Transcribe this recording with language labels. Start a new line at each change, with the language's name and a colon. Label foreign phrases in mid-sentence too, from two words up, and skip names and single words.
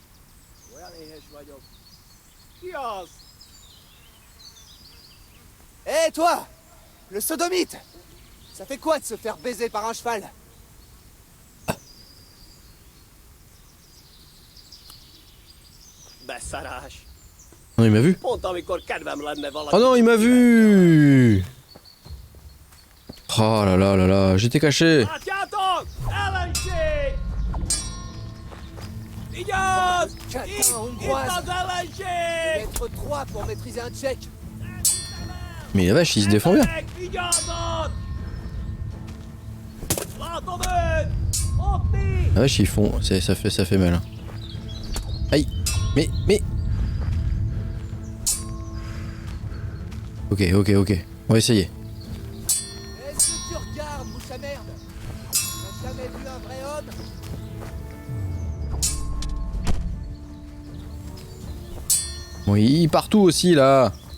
French: Hé toi! Le sodomite! Ça fait quoi de se faire baiser par un cheval? Non, il m'a vu.
Hungarian: Pont amikor kedvem lenne valami.
French: Oh non, il m'a vu. Oh là là là là, j'étais caché.
Hungarian: Látjátok! Ellenség! Vigyázz!
French: Catin hongroise!
Hungarian: Itt az
French: Vous
Hungarian: ellenség!
French: devez être 3 pour maîtriser un tchèque. Mais la vache, il se défend bien.
Hungarian: Emberek, vigyázzat! Látom őt! Ott mi!
French: La vache, ils font... Ça fait mal. Hein. Aïe. Mais... Ok. On va essayer. Qu'est-ce que tu regardes, mouche à merde? Tu n'as jamais vu un vrai homme? Bon, il partout aussi, là.